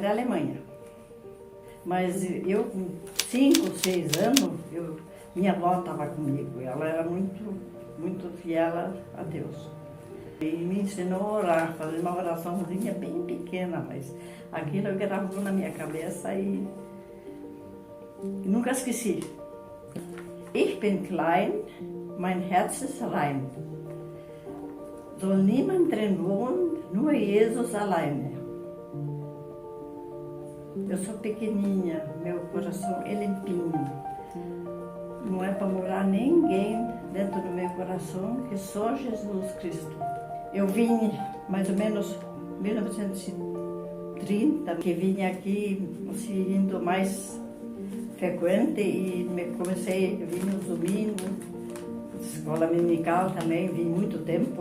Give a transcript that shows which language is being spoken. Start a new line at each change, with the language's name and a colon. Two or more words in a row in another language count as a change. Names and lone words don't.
Portuguese: da Alemanha, mas eu com 5, 6 anos, minha avó estava comigo, ela era muito fiel a Deus. E me ensinou a orar, fazer uma oraçãozinha bem pequena, mas aquilo gravou na minha cabeça e nunca esqueci.
German: Ich bin klein, mein Herz ist rein. Soll niemand drin wohnen, nur Jesus alleine.
Portuguese: Eu sou pequenininha, meu coração é limpinho. Não é para morar ninguém dentro do meu coração, que só Jesus Cristo. Eu vim mais ou menos em 1930, que vim aqui assim, indo mais frequente e comecei a vir no domingo, escola dominical também, vim muito tempo.